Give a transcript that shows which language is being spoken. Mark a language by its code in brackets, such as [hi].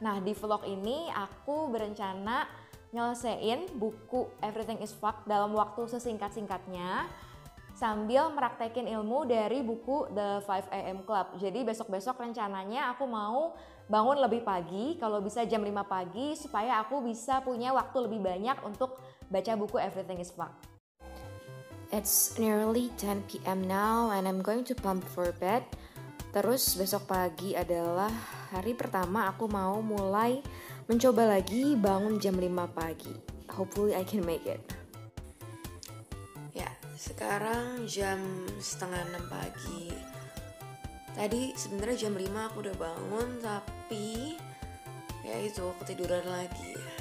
[id] Nah, di vlog ini aku berencana nyelesain buku Everything is Fucked dalam waktu sesingkat-singkatnya sambil meraktekin ilmu dari buku The 5 AM Club. Jadi besok-besok rencananya aku mau bangun lebih pagi, kalau bisa jam 5 pagi supaya aku bisa punya waktu lebih banyak untuk baca buku Everything is Fucked. [en] It's nearly 10 PM now and I'm going to plump for bed. [id] Terus besok pagi adalah hari pertama aku mau mulai mencoba lagi bangun jam 5 pagi. [en] Hopefully I can make it. [id] Ya, sekarang jam setengah 6 pagi. Tadi sebenarnya jam 5 aku udah bangun tapi ya itu ketiduran lagi.